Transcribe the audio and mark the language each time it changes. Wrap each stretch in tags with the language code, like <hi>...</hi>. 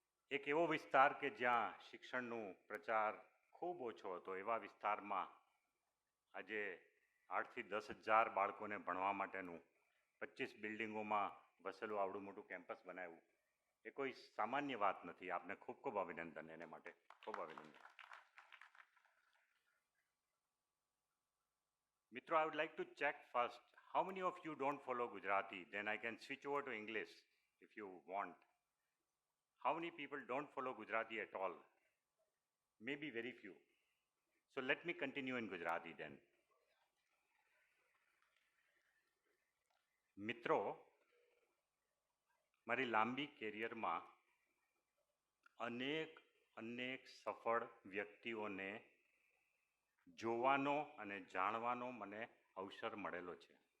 <gu>એક એવો વિસ્તાર કે જ્યાં શિક્ષણનું પ્રચાર ખૂબ ઓછો હતો એવા વિસ્તારમાં આજે 8 થી 10,000 બાળકોને ભણવા માટેનું 25 બિલ્ડિંગોમાં વસેલું આવડું મોટું કેમ્પસ બનાવ્યું એ કોઈ સામાન્ય વાત નથી. આપને ખૂબ ખૂબ અભિનંદન, એને માટે ખૂબ અભિનંદન. મિત્રો,</gu> <en>I would like to check first how many of you don't follow Gujarati, then I can switch over to English if you want. How many people don't follow Gujarati at all? Maybe very few. So let me continue in Gujarati then.</en> <gu>મિત્રો, મારી લાંબી કેરિયરમાં અનેક સફળ વ્યક્તિઓને જોવાનો અને જાણવાનો મને અવસર મળેલો છે.</gu>